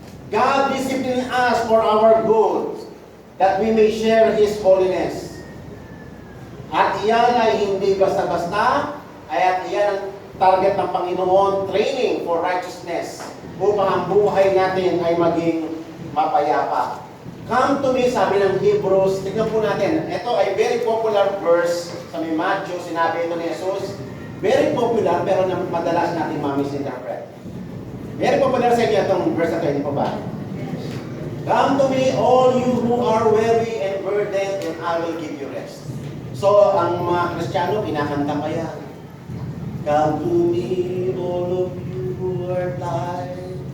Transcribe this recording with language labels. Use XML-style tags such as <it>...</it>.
<en>God discipline us for our good, that we may share His holiness.</en> <tl>At iyan ay hindi basta-basta, at iyan ang target ng Panginoon,</tl> <en>training for righteousness,</en> <tl>upang ang buhay natin ay maging mapayapa.</tl> <en>Come to me,</en> <tl>sabi ng Hebrews, tignan po natin, ito ay very popular verse sa may Matthew, sinabi ito ni Jesus, very popular, pero madalas natin ma-misinterpret. Very popular sa inyo itong verse na ito, hindi po ba?</tl> <en>Come to me, all you who are weary and burdened, and I will give you rest.</en> <tl>So, ang mga Kristiyano, kinakanta pa yan.</tl> <en>Come to me, all of you who are tired.</en>